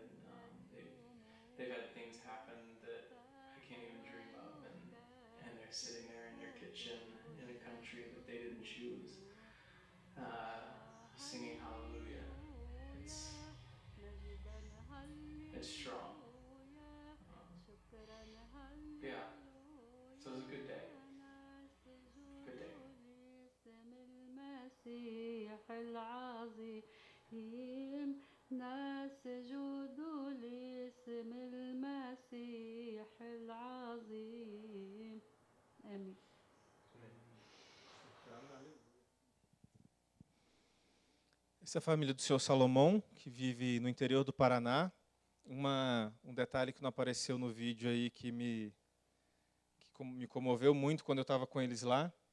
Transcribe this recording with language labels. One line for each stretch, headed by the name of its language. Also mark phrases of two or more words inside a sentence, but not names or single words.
English: They've had things happen that I can't even dream of, and they're sitting there in their kitchen in a country that they didn't choose, singing hallelujah. It's strong. Yeah. So it was a good day. Good day.
Arabic: المسيح العظيم نسجد لاسم المسيح العظيم. آمين.
Portuguese: Essa é a família do senhor Salomão, que vive no interior do Paraná. Um detalhe que não apareceu no vídeo aí que me comoveu muito quando eu estava com eles lá.